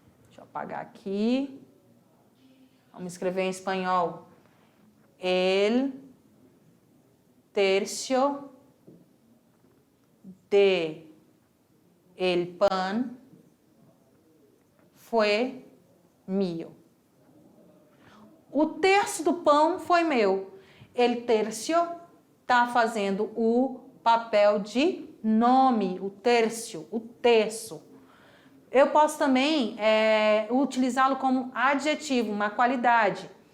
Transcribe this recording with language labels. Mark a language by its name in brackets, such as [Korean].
[Portuguese] Deixa eu apagar aqui. Vamos escrever em espanhol. [Spanish] El tercio de el pan fue mío. [Portuguese] O terço do pão foi meu. El tercio está fazendo o papel de nome, o terço, o terço. Eu posso também utilizá-lo como adjetivo, uma qualidade.